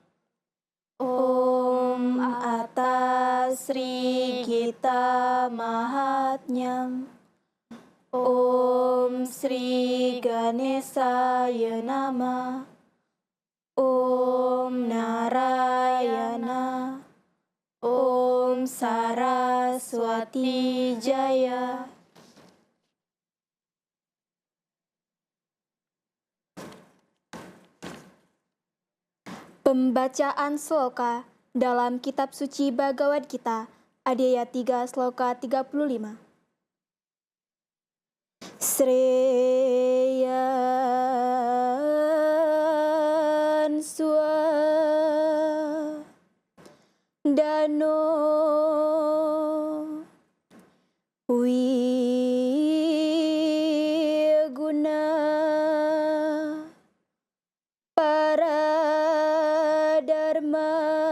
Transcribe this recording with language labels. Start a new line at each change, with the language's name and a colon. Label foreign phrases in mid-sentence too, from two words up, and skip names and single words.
Sanskrit: Om Atas Sri Gita Mahatnyam. Om Sri Ganesaya Nama. Om Narayana. Om Saraswati Jaya.
Indonesian: Pembacaan sloka dalam kitab suci Bhagavad Gita, Adhyaya 3 sloka 35.
Sanskrit: Sreyan swa dano wiguna para dharma